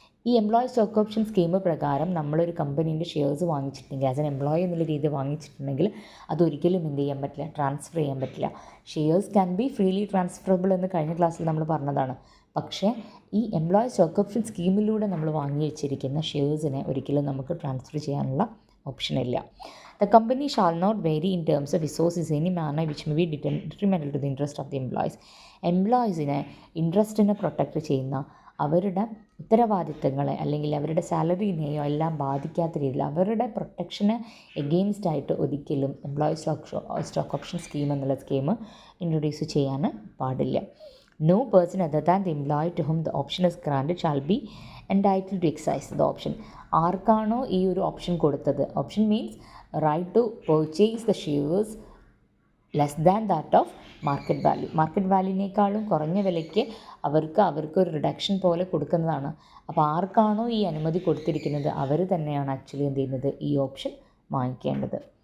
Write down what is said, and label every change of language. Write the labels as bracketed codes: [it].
[ml] ഈ employee stock option scheme പ്രകാരം നമ്മളൊരു കമ്പനീൻ്റെ ഷെയർസ് വാങ്ങിച്ചിട്ടുണ്ടെങ്കിൽ [en] as an employee [ml] എന്നുള്ള രീതി വാങ്ങിച്ചിട്ടുണ്ടെങ്കിൽ അതൊരിക്കലും എന്ത് ചെയ്യാൻ പറ്റില്ല, ട്രാൻസ്ഫർ ചെയ്യാൻ പറ്റില്ല. [en] shares can be freely transferable [ml] എന്ന് കഴിഞ്ഞ ക്ലാസ്സിൽ നമ്മൾ പറഞ്ഞതാണ്. പക്ഷേ ഈ എംപ്ലോയി സ്റ്റോക്ക് ഓപ്ഷൻ സ്കീമിലൂടെ നമ്മൾ വാങ്ങി വെച്ചിരിക്കുന്ന ഷെയർസിനെ ഒരിക്കലും നമുക്ക് ട്രാൻസ്ഫർ ചെയ്യാനുള്ള ഓപ്ഷനില്ല. [en] The company shall not vary in terms of resources in any manner which may be detrimental to the interest of the employees. [ml] എംപ്ലോയീസിനെ ഇൻട്രസ്റ്റിനെ protect ചെയ്യുന്ന അവരുടെ ഉത്തരവാദിത്തങ്ങളെ അല്ലെങ്കിൽ അവരുടെ സാലറിനെയോ എല്ലാം ബാധിക്കാത്ത രീതിയിൽ അവരുടെ പ്രൊട്ടക്ഷന് എഗെയിൻസ്റ്റ് ആയിട്ട് ഒരിക്കലും എംപ്ലോയി സ്റ്റോക്ക് ഓപ്ഷൻ സ്കീം എന്നുള്ള സ്കീം ഇൻട്രൊഡ്യൂസ് ചെയ്യാൻ പാടില്ല. [en] No person other than the employee to whom the option is granted shall be entitled to exercise the option. [ml] ആർക്കാണോ ഈ ഒരു ഓപ്ഷൻ കൊടുത്തത്, [en] Option means right to purchase the shares less than that of market value. [ml] Market വാല്യൂവിനേക്കാളും കുറഞ്ഞ വിലയ്ക്ക് അവർക്കൊരു reduction പോലെ കൊടുക്കുന്നതാണ്. അപ്പോൾ ആർക്കാണോ ഈ അനുമതി കൊടുത്തിരിക്കുന്നത് അവർ തന്നെയാണ് ആക്ച്വലി എന്ത് ചെയ്യുന്നത്, ഈ ഓപ്ഷൻ വാങ്ങിക്കേണ്ടത്.